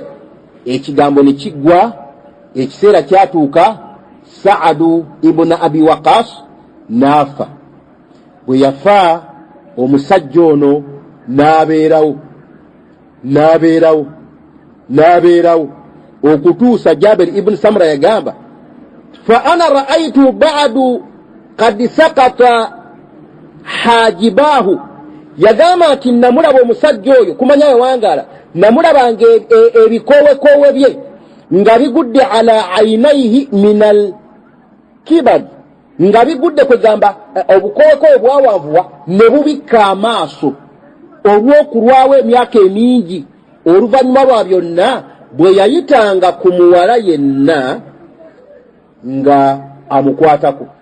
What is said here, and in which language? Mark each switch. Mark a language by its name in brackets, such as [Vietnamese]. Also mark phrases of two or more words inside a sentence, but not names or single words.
[Ganda] Ekigambo ne kiggwa, ekiseera kyatuuka, Sa'd ibn Abi Waqqas n'afa. Bwe yafa omusajja ono n'abeerawo okutuusa Jabir ibn Samra yagamba [Arabic] فأنا رأيته بعد قد سقط حاجباه, [Ganda] yagamba nti namulaba omusajja oyo kumanya yawangala namulabanga ebikooweekoowe bye nga bigudde [Arabic] على عينيه من الكبر [Ganda] nga bigudde kwegamba obukooweekoowe bwawanvuwa ne bubikka amaaso olw'okulwawo emyaka emingi oluvannyuma lwa byonna bwe yayitanga ku muwala yenna nga amukwatako